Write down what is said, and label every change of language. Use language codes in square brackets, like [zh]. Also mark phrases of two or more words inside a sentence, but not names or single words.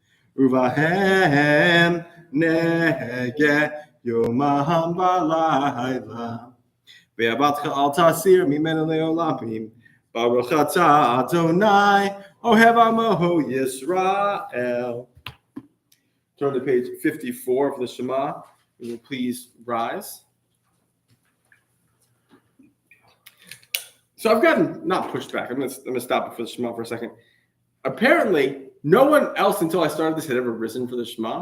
[he] ובהם נהגה יומם ולילה ועבדך אל תסיר ממנו לעולמים ברוך אתה אדוני אוהב עמו ישראל. [en] Turn to page 54 of the Shema. You will please rise. So I've gotten not pushed back. I'm going to stop before the Shema for a second. Apparently, no one else until I started this had ever risen for the Shema.